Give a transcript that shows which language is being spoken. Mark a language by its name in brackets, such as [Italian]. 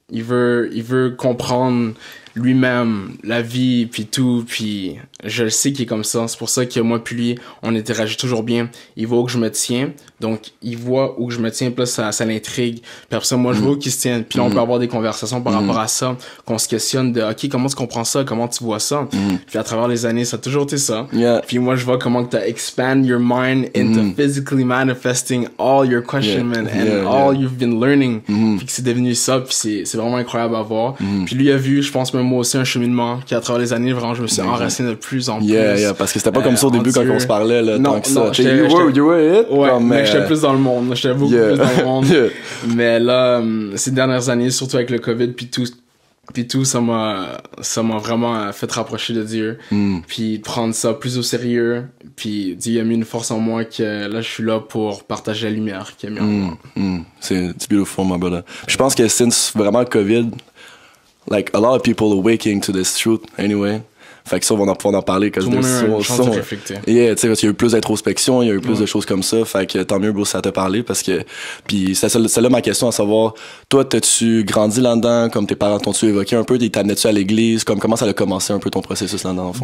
[French] Il veut comprendre lui-même, la vie, puis tout, puis je le sais qu'il est comme ça. C'est pour ça que moi puis lui, on interagit toujours bien. Il voit où que je me tiens, donc il voit où que je me tiens, puis là, ça l'intrigue. Puis après ça, moi, je vois où qu'il se tient. Puis là, on peut avoir des conversations par rapport à ça, qu'on se questionne de, OK, comment tu comprends ça? Comment tu vois ça? Puis à travers les années, ça a toujours été ça. Puis moi, je vois comment tu as [English] expand your mind into physically manifesting all your questionment and all you've been learning. [French] Puis que c'est devenu ça, puis c'est vraiment incroyable à voir. Puis lui a vu, je pense même moi aussi, un cheminement qui à travers les années, vraiment, je me suis enraciné de plus en plus. Parce que c'était pas comme ça au début quand on se parlait, là, non, tant que ça. [English] You were it. [French] Ouais, mais j'étais plus dans le monde. J'étais beaucoup plus dans le monde. Mais là, ces dernières années, surtout avec le COVID, puis tout, ça m'a vraiment fait rapprocher de Dieu. Puis prendre ça plus au sérieux. Puis Dieu a mis une force en moi que là, je suis là pour partager la lumière qu'il a mis en moi. C'est beautiful, [English] my brother. [French] Je pense que [English] since vraiment le COVID, like, a lot of people are waking to this truth anyway. [French] Fait que ça, on va pouvoir en parler. Tout le monde a une chance de réfléchir. Yeah, tu sais, parce qu'il y a eu plus d'introspection, il y a eu plus de choses comme ça. Fait que tant mieux, bro, ça t'a parlé, parce que... Puis c'est là ma question, à savoir, toi, t'as-tu grandi là-dedans, comme tes parents t'ont-tu évoqué un peu, t'amenais-tu à l'église, comme comment ça a commencé un peu ton processus là-dedans, en fond?